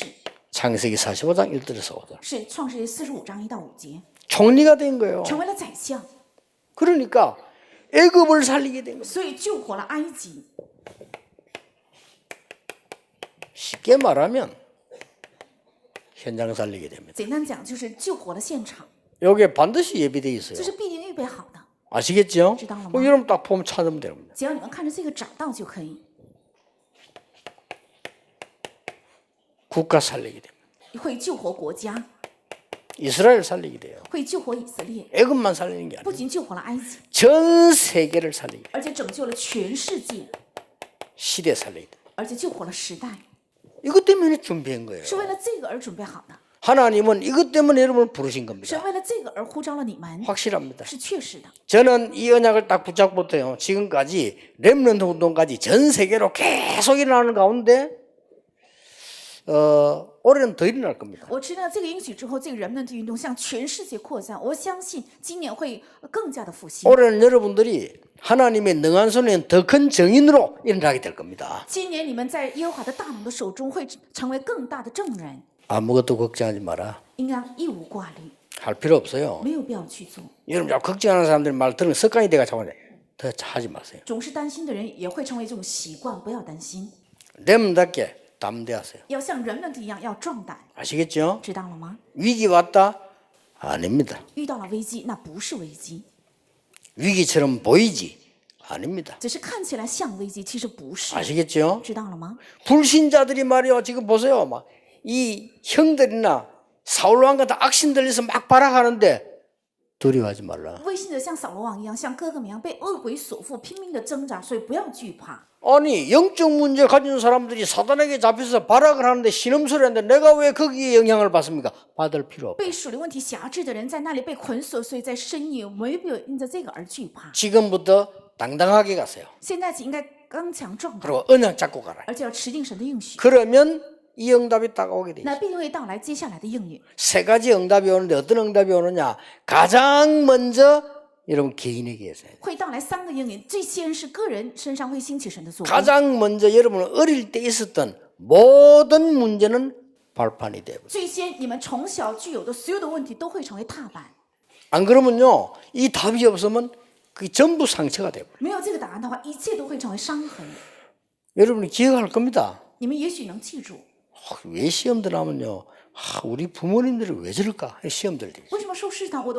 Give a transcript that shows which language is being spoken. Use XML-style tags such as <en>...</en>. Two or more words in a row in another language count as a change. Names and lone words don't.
<ko>창세기 45장 1절에서 5절.</ko> <zh>是创世记45章1到5节，</zh> <ko>총리가 된 거예요.</ko> <zh>成为了宰相，</zh> <ko>그러니까 애굽을 살리게 된 거예요.</ko> <zh>所以救活了埃及。</zh> <ko>쉽게 말하면 현장 살리게 됩니다.</ko> <zh>简单讲，就是救活了现场，</zh> <ko>여기에 반드시 예비되어</ko> <zh>这</zh> <ko>있어요.</ko> <zh>是必定预备好的。</zh> <ko>아시겠죠?</ko> <zh>知道了吗？</zh> <ko>여러분 딱 보면 찾으면 됩니다.</ko> <zh>只要你们看着这个找到就可以，</zh> <ko>국가 살리게 됩니다.</ko> <zh>会救活国家，</zh> <ko>이스라엘 살리게 돼요.</ko> <zh>会救活以色列，</zh> <ko>애굽만 살리는 게</ko> <zh>不</zh> <ko>아니에요.</ko> <zh>仅救活了埃及，</zh> <ko>전 세계를 살리게 돼요.</ko> <zh>而且拯救了全世界，</zh> <ko>시대 살리게 돼요.</ko> <zh>而且救活了时代，</zh> <ko>이것 때문에 준비한 거예요.</ko> <zh>是为了这个而准备好的，</zh> <ko>하나님은 이것 때문에 여러분을 부르신</ko> <zh>是</zh> <ko>겁니다.</ko> <zh>为了这个而呼召了你们，</zh> <ko>확실합니다.</ko> <zh>是确实的。</zh> <ko>저는 이 언약을 딱 붙잡고부터요. 지금까지 렘넌트 운동까지 전 세계로 계속 일어나는 가운데 올해는 더 일어날 겁니다.</ko> <zh>我知道这个应许之后，这个人们的运动向全世界扩散，我相信今年会更加的复兴。</zh> <ko>올해는 여러분들이 하나님의 능한 손에 더 큰 정인으로 일어나게 될 겁니다.</ko> <zh>今年你们在耶和华的大能的手中会成为更大的证人，</zh> <ko>아무것도 걱정하지 마라.</ko> <zh>应当一无挂虑，</zh> <ko>할 필요 없어요.</ko> <zh>没有必要去做。</zh> <ko>여러분 자꾸 걱정하는 사람들 말 들으면 습관이 돼가지고 더 하지 마세요.</ko> <zh>总是担心的人也会成为这种习惯，不要担心，</zh> <ko>렘답게 담대하세요.</ko> <zh>要像人们一样要壮胆，</zh> <ko>아시겠죠?</ko> <zh>知道了吗？</zh> <ko>위기 왔다? 아닙니다.</ko> <zh>遇到了危机，那不是危机，</zh> <ko>위기처럼 보이지? 아닙니다.</ko> <zh>只是看起来像危机，其实不是，</zh> <ko>아시겠죠?</ko> <zh>知道了吗？</zh> <ko>불신자들이 말이요. 지금 보세요. 막 이 형들이나 사울왕 같은 악신들에서 막 발악하는데 두려워하지 말라.</ko> <zh>未信者像扫罗王一样，像哥哥们一样被恶鬼所缚，拼命的挣扎，所以不要惧怕。</zh> <ko>아니 영적 문제 가진 사람들이 사단에게 잡혀서 발악을 하는데 신음소리 하는데 내가 왜 거기에 영향을 받습니까? 받을 필요 없고</ko> <zh>被属灵问题辖制的人在那里被捆锁，所以在深夜没有因着这个而惧怕。</zh> <ko>지금부터 당당하게 가세요.</ko> <zh>现在起应该刚强壮胆，</zh> <ko>그리고 언약 잡고 가라.</ko> <zh>而且要持定神的应许，</zh> <ko>그러면 이 응답이 딱 오게 돼.</ko> <zh>那必定会到来接下来的应允。</zh> <ko>세 가지 응답이 오는데 어떤 응답이 오느냐? 가장 먼저 여러분 개인에게 있어요.</ko> <zh>会到来3个应允，最先是个人身上会兴起神的作为，</zh> <ko>가장 먼저 여러분 어릴 때 있었던 모든 문제는 발판이 돼요.</ko> <zh>最先你们从小具有的所有的问题都会成为踏板。</zh> <ko>안 그러면요, 이 답이 없으면 그게 전부 상처가 돼요.</ko> <zh>没有这个答案的话，一切都会成为伤痕。</zh> <ko>여러분이 기억할 겁니다.</ko> <zh>你们也许能记住，</zh> <ko>왜 시험들 하면요, 우리 부모님들이 왜 저럴까? 시험들.</ko> <zh>为什么受试探？我的</zh>